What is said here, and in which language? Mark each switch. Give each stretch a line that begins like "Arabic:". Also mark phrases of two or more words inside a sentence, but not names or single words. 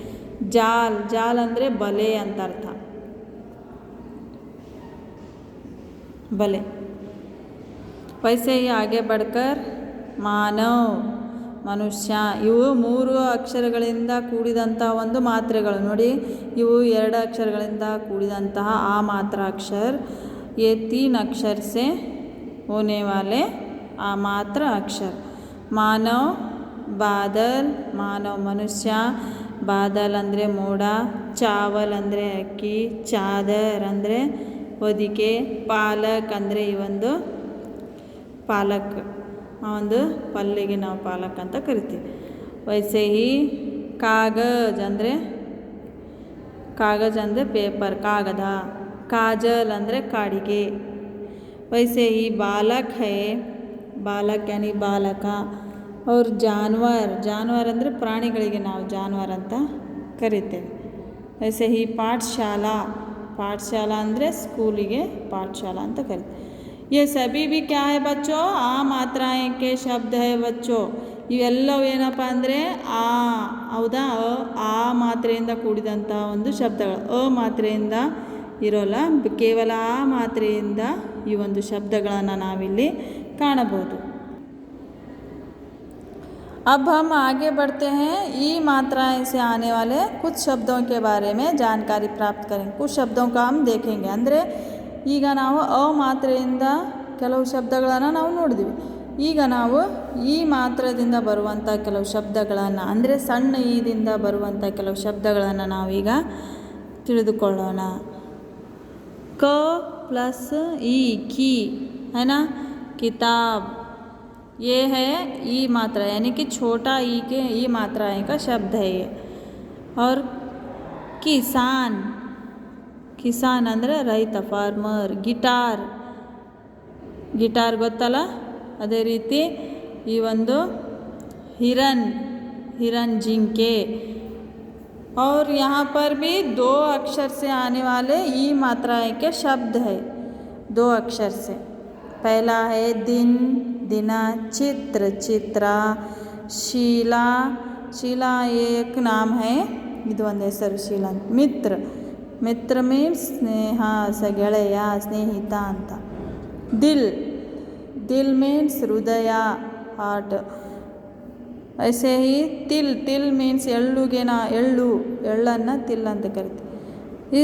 Kannada: ಜಾಲ್, ಜಾಲ್ ಅಂದರೆ ಬಲೆ ಅಂತ ಅರ್ಥ, ಬಲೆ.
Hindi: वैसे ही आगे बढ़कर मानव, ಮನುಷ್ಯ.
Kannada: ಇವು 3 ಅಕ್ಷರಗಳಿಂದ ಕೂಡಿದಂಥ ಒಂದು ಮಾತ್ರೆಗಳು ನೋಡಿ. ಇವು 2 ಅಕ್ಷರಗಳಿಂದ ಕೂಡಿದಂತಹ ಆ ಮಾತ್ರ ಅಕ್ಷರ.
Hindi: ये 3 अक्षर से होने वाले आ मात्र अक्षर. मानव, बादल, मानव ಮನುಷ್ಯ.
Kannada: ಬಾದಲ್ ಅಂದರೆ ಮೋಡ. ಚಾವಲ್ ಅಂದರೆ ಅಕ್ಕಿ. ಚಾದರ್ ಅಂದರೆ ಹೊದಿಕೆ. ಪಾಲಕ್ ಅಂದರೆ ಈ ಒಂದು ಪಾಲಕ್, ಆ ಒಂದು ಪಲ್ಲಿಗೆ ನಾವು ಪಾಲಕ್ ಅಂತ ಕರಿತೀವಿ.
Hindi: वैसे ही
Kannada: ಕಾಗಜ್ ಅಂದರೆ, ಕಾಗಜ್ ಅಂದರೆ ಪೇಪರ್, ಕಾಗದ. ಕಾಜಲ್ ಅಂದರೆ ಕಾಡಿಗೆ.
Hindi: वैसे ही बालक है, बालक यानी
Kannada: ಬಾಲಕ. ಅವ್ರ ಜಾನ್ವರ್, ಜಾನ್ವರ್ ಅಂದರೆ ಪ್ರಾಣಿಗಳಿಗೆ ನಾವು ಜಾನ್ವರ್ ಅಂತ ಕರಿತೇವೆ.
Hindi: वैसे ही
Kannada: ಪಾಠಶಾಲಾ, ಪಾಠಶಾಲಾ ಅಂದರೆ ಸ್ಕೂಲಿಗೆ ಪಾಠಶಾಲಾ ಅಂತ ಕರಿತೀವಿ.
Hindi: ये सभी भी क्या है बच्चों, आ मात्राएं के शब्द है बच्चों.
Kannada: ಇವೆಲ್ಲವೂ ಏನಪ್ಪ ಅಂದರೆ ಆ, ಹೌದಾ, ಆ ಮಾತ್ರೆಯಿಂದ ಕೂಡಿದಂಥ ಒಂದು ಶಬ್ದಗಳು. ಅ ಮಾತ್ರೆಯಿಂದ ಇರೋಲ್ಲ, ಕೇವಲ ಆ ಮಾತ್ರೆಯಿಂದ ಈ ಒಂದು ಶಬ್ದಗಳನ್ನು ನಾವಿಲ್ಲಿ ಕಾಣಬಹುದು.
Hindi: अब हम आगे बढ़ते हैं. ई मात्राएं से आने वाले कुछ शब्दों के बारे में जानकारी प्राप्त करेंगे. कुछ शब्दों का हम देखेंगे.
Kannada: ಅಂದರೆ ಈಗ ನಾವು ಅ ಮಾತ್ರೆಯಿಂದ ಕೆಲವು ಶಬ್ದಗಳನ್ನು ನಾವು ನೋಡಿದ್ವಿ. ಈಗ ನಾವು ಈ ಮಾತ್ರದಿಂದ ಬರುವಂಥ ಕೆಲವು ಶಬ್ದಗಳನ್ನು, ಅಂದರೆ ಸಣ್ಣ ಈದಿಂದ ಬರುವಂಥ ಕೆಲವು ಶಬ್ದಗಳನ್ನು ನಾವೀಗ ತಿಳಿದುಕೊಳ್ಳೋಣ. ಕ ಪ್ಲಸ್ ಈ,
Hindi: ಕಿ है ना, किताब. ये है ई मात्रा, यानी कि छोटा ई के ई मात्राएं का शब्द है ये. और किसान,
Kannada: ಕಿಸಾನ್ ಅಂದರೆ ರೈತ, ಫಾರ್ಮರ್. ಗಿಟಾರ್, ಗಿಟಾರ್ ಗೊತ್ತಲ್ಲ. ಅದೇ ರೀತಿ ಈ ಒಂದು ಹಿರನ್,
Hindi: हिरन जिंके. और यहाँ पर भी 2 अक्षर से आने वाले ई मात्राएं के शब्द है, 2 अक्षर से. पहला है दिन, दिना. चित्र, चित्रा. शीला, शीला एक नाम है,
Kannada: ಇದು ಒಂದು ಹೆಸರು ಶೀಲಾ. ಮಿತ್ರ, ಮಿತ್ರ ಮೀನ್ಸ್ ಸ್ನೇಹ, ಗೆಳೆಯ, ಸ್ನೇಹಿತ ಅಂತ. ದಿಲ್, ದಿಲ್ ಮೀನ್ಸ್ ಹೃದಯ, ಹಾರ್ಟ್.
Hindi: ऐसे ही तिल, तिल मीन्स
Kannada: ಎಳ್ಳುಗೆ ಎಳ್ಳನ್ನು तिल ಅಂತ ಕರಿತೀವಿ.